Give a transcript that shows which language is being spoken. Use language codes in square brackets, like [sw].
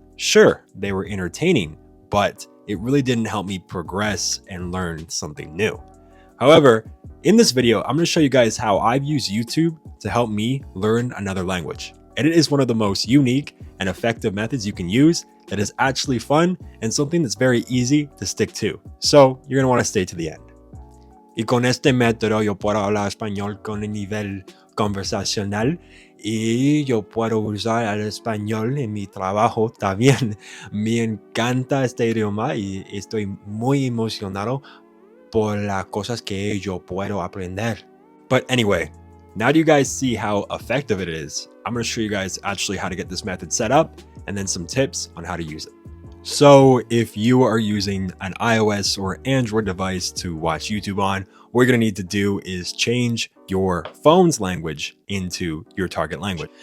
[en] Sure, they were entertaining, but it really didn't help me progress and learn something new. However, in this video, I'm going to show you guys how I've used YouTube to help me learn another language. And it is one of the most unique and effective methods you can use that is actually fun and something that's very easy to stick to. So you're going to want to stay to the end. [es] Y con este método yo puedo hablar español con el nivel conversacional y yo puedo usar el español en mi trabajo también. Me encanta este idioma y estoy muy emocionado por las cosas que yo puedo aprender. [en] But anyway, now do you guys see how effective it is? I'm going to show you guys actually how to get this method set up and then some tips on how to use it. So if you are using an iOS or Android device to watch YouTube on, what you're going to need to do is change your phone's language into your target language.